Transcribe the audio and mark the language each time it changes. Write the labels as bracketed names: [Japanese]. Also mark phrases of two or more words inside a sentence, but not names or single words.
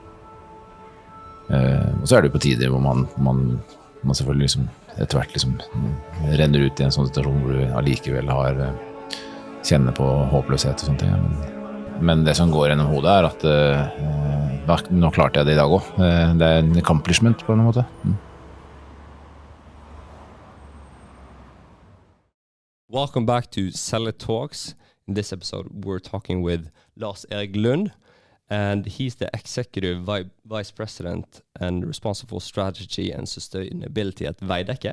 [Norwegian] Og så er det jo på tider hvor man selvfølgelig liksom etter hvert liksom renner ut i en sånn situasjon hvor du allikevel kjenner på håpløshet og sånne ting. Men det som går gjennom hodet er at nå klarte jeg det i dag også. Det er en accomplishment på en måte. [English] Welcome back to Seller Talks. In this episode, we're talking with Lars Erik Lund. And he's the executive vice president and responsible for strategy and sustainability at Veidekke.